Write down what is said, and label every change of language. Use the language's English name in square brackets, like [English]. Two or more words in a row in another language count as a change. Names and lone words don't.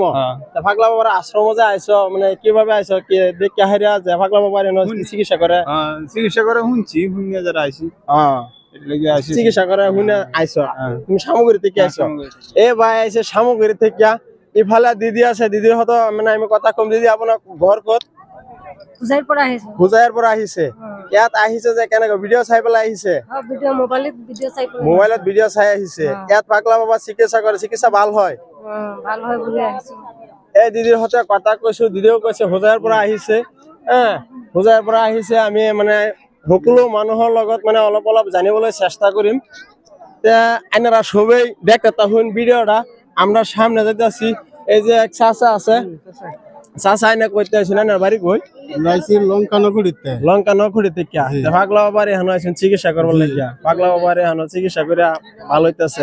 [Bangla] পাগলা বাবার আশ্রম যে আইছো মানে কিভাবে আইছো, কি দেখে হারিয়া যে পাগলা বাবার চিকিৎসা করে? শুনছি শুনিয়া যারা আইছি চিকিৎসা করে শুনে আইছো। তুমি সামগ্রী থেকে আইছো? এ ভাই আইছে সামগ্রী থেকে। [Assamese] ইফালে দিদি আছে, দিদির হয়তো মানে আমি কথা কম। দিদি আপনার ঘর কত? হুজাইর পর আহিছে। ইয়াত আহিছে যে কেনেকে ভিডিও চাই পেলাই আহিছে? মোবাইলত ভিডিও চাই আহিছে। ইয়াত পাগলা বাবা চিকিৎসা করে, চিকিৎসা ভাল হয়? এই দিদির হতে কথা কৈছো, দিদিও কৈছে হুজাইৰ পৰা আহিছে। হুজাইৰ পৰা আহিছে। আমি মানে সকলো মানুহৰ লগত মানে অলপ অলপ জানিবলৈ চেষ্টা কৰিম। [Bangla] আপনারা সবাই দেখতে থাকুন ভিডিওটা। আমরা সামনে যেতেছি। এই যে এক চাচা আছে, চাচা এনে কইতে আছেন না বাড়ি কই? লঙ্কা নখুড়ি থেকে পাগলা বাবার এখানে আছেন চিকিৎসা করবার লাগিয়া। পাগলা বাবার এখানে চিকিৎসা করে ভালো হইতেছে।